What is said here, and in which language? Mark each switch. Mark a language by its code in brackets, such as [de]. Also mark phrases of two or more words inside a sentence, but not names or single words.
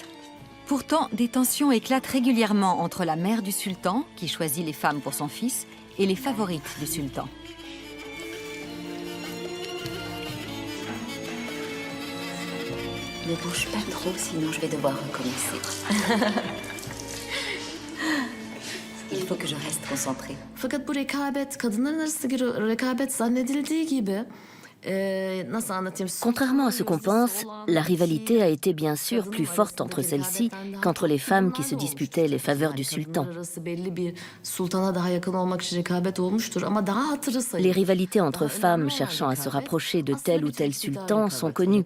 [fr] Pourtant, des tensions éclatent régulièrement entre la mère du sultan, qui choisit les femmes pour son fils, et les favorites du sultan. Ne bouge pas trop, sinon je vais devoir recommencer. Il faut que je reste concentrée. [tr] Fakat bu rekabet kadınların arasındaki rekabet zannedildiği gibi [fr] Contrairement à ce qu'on pense, la rivalité a été bien sûr plus forte entre celles-ci qu'entre les femmes qui se disputaient les faveurs du sultan. Les rivalités entre femmes cherchant à se rapprocher de tel ou tel sultan sont connues.